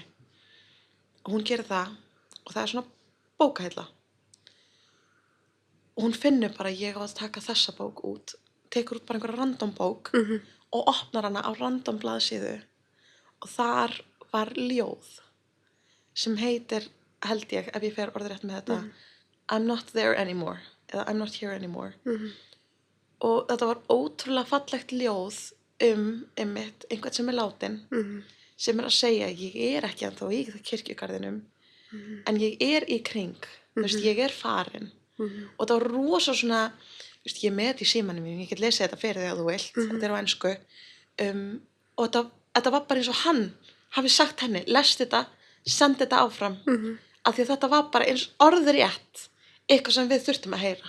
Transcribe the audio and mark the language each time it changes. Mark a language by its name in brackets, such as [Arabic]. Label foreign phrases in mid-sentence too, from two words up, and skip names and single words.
[Icelandic] Og hún gerir það og það er svona bókahylla. Og hún finnur bara ég á að taka þessa bók út, tekur út bara einhverja random bók og opnar hana á random blaðsíðu og þar var ljóð sem heitir, held ég, ef ég fer orðrétt með þetta, [English] I'm not there anymore, eða I'm not here anymore. [Icelandic] Og þetta var ótrúlega fallegt ljóð einmitt, einhvern sem er látin, sem er að segja, ég er ekki ennþá í kirkjugarðinum, en ég er í kring, þú veist, ég er farin. Og það var rosa svona, þú veist, ég með þetta í símanum mínum, ég get lesið þetta fyrir þig að þú vilt, þetta er á ensku, og þetta var bara eins og hann hafi sagt henni, lest þetta, send þetta áfram, af því að þetta var bara eins orðrétt, eitthvað sem við þurftum að heyra.